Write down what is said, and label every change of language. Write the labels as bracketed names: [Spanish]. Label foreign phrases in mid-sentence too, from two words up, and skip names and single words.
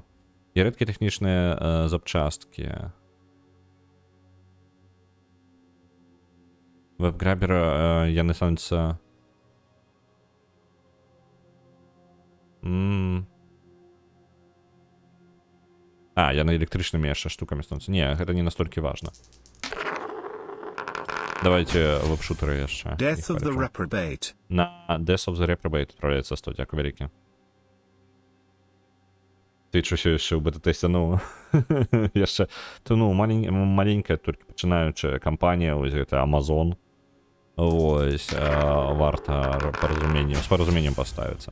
[Belarusian] І рэдкія тэхнічныя запчасткі. Веб-грабер яны становяцца... яны электрычнымі яшчэ штукамі становяцца. Не, гэта не настолькі важна. Давайте веб-шутеры яшчэ. Death of the Reprobate. На Death of the Reprobate отправляется 100, дзякую вялікі. Ты ўсё яшчэ ў бета-тэсце, ну, яшчэ, то, ну, маленькая, толькі пачынаючая кампанія, вось гэта Amazon. Вось, варта з паразуменнем паставіцца.